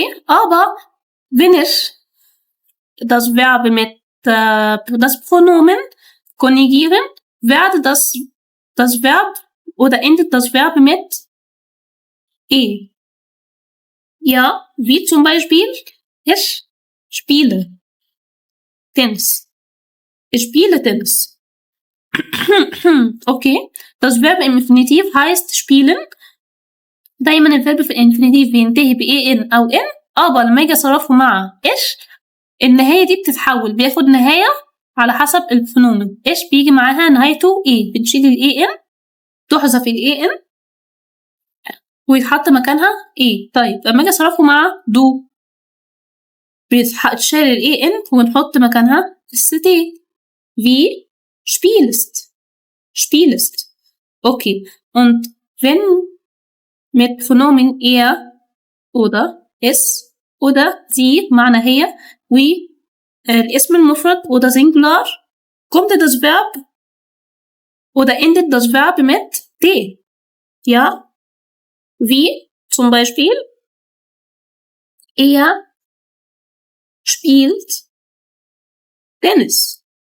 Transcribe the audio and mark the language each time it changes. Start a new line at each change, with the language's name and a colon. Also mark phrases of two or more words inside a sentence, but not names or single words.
German: Aber wenn ich das Verb mit das Pronomen konjugieren, werde das Verb oder endet das Verb mit e. Ja, wie zum Beispiel ich spiele Tennis. Ich spiele Tennis. Okay, das Verb im Infinitiv heißt spielen.
Arabic: دايما الفيرب في الانفينيتيف بينتهي بإن أو إن. aber لما اجي اصرفه مع إيش النهاية دي بتتحول. بياخد نهاية على حسب الفونومن. إيش بيجي معاها نهايته إيه. بنشيل الإي إن. تحذف الإي إن ويتحط مكانها إيه. طيب لما اجي اصرفه مع دو بيتشال الإي إن ونحط مكانها الستي.
German: wie spielst. Okay. Und wenn mit Pronomen er oder es oder sie
Arabic: معنى هي والاسم المفرد
German: oder Singular kommt das Verb oder endet das Verb mit t. Ja, wie zum Beispiel er spielt Tennis.